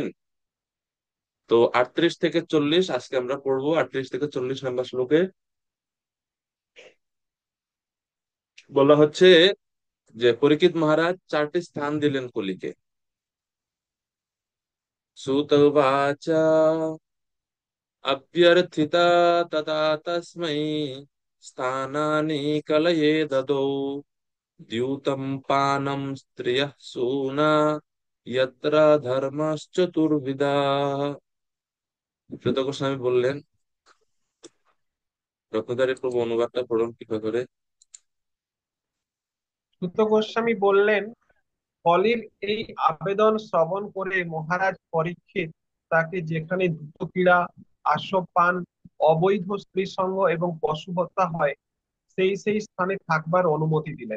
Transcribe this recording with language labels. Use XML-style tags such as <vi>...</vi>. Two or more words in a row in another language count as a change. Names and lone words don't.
<bn>তো 38 থেকে 40 আজকে আমরা পড়বো। 38 থেকে 40 নম্বর শ্লোকে বলা হচ্ছে যে পরীক্ষিত মহারাজ 4টি স্থান দিলেন কলিকে।</bn> <sa>সুত উবাচ अभ्यर्थिता तदा तस्मै स्थानानि कलये ददौ द्यूतं पानं स्त्रियः सूना यत्र धर्मश्चतुर्विधाः।</sa> <bn>শ্রুত গোস্বামী বললেন, রত্নদ্বারের প্রভু অনুবাদটা পড়ুন কৃপা করে। সুত গোস্বামী বললেন, হলির এই আবেদন শ্রবণ করে মহারাজ পরীক্ষিত তাকে যেখানে দ্রুত ক্রীড়া, আস্যপান, অবৈধ স্ত্রী সঙ্গ এবং পশু হত্যা হয় সেই সেই স্থানে থাকবার অনুমতি দিলেন।</bn>